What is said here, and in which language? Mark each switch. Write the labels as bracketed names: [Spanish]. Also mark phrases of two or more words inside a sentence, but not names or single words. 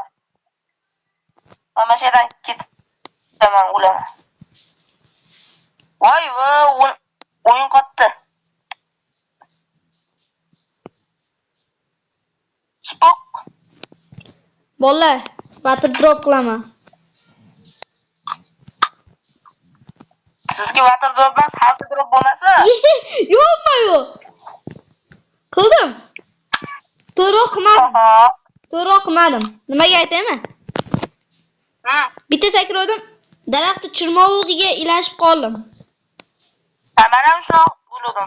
[Uzbek] Mana shu yerdan ketaman, o'laman. Voy, o'yin qotdi. Spok. Bolalar, [English] water drop [Uzbek] qilaman. Sizga [English] water drop [Uzbek] emas, halqa drop bo'lmasa. Yo'q. Qildim. To'g'ri qilmadim. To'g'ri qilmadim. Nimaga aytaymi? Bitta sakradim. Daraxtni chirmovug'iga ilashib qoldim. Men ham shuni o'yladim.